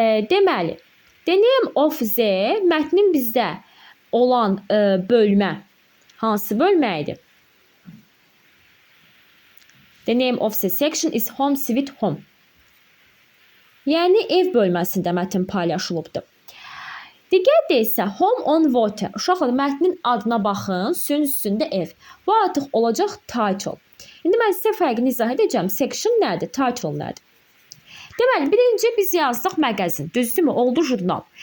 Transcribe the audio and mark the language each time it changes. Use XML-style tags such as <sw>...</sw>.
<az>Deməli,</az> <en>the name of the</en> <az>mətnin bizdə olan bölmə. Hansı bölmə idi?</az> <en>The name of the section is home, sweet home.</en> <az>Yəni, ev bölməsində mətin paylaşılıbdır. Digərdə isə</az> <en>home on water.</en> <az>Uşaqlar, mətnin adına baxın, suyun üstündə ev. Bu artıq olacaq title. İndi mən sizə fərqini izah edəcəm. Section nədir? Title nədir? Deməli, birinci biz yazdıq məqazin. Düzdürmü? Oldu jurnal.</az>